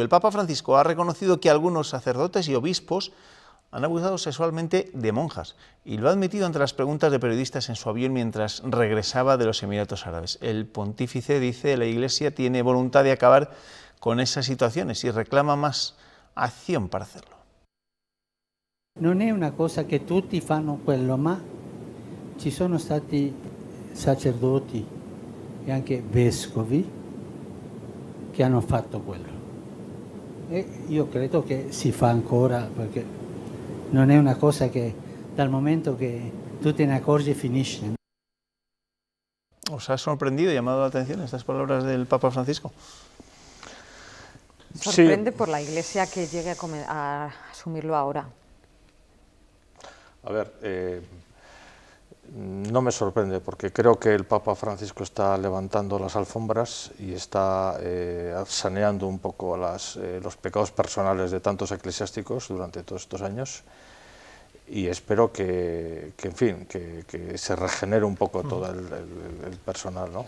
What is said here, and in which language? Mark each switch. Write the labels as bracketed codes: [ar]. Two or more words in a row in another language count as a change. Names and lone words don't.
[es] El Papa Francisco ha reconocido que algunos sacerdotes y obispos han abusado sexualmente de monjas y lo ha admitido ante las preguntas de periodistas en su avión mientras regresaba de los Emiratos Árabes. El pontífice dice que la Iglesia tiene voluntad de acabar con esas situaciones y reclama más acción para hacerlo. [it] Non è una cosa che tutti fanno quello, ma ci sono stati sacerdoti e anche vescovi che hanno fatto quello. E io credo che si fa ancora, perché non è una cosa che dal momento che tu te ne accorgi finisce. [es] ¿Os ha sorprendido y llamado la atención estas palabras del Papa Francisco? Sorprende por la Iglesia que llegue a asumirlo ahora. A ver, no me sorprende porque creo que el Papa Francisco está levantando las alfombras y está saneando un poco los pecados personales de tantos eclesiásticos durante todos estos años y espero que en fin, que se regenere un poco todo el personal, ¿no?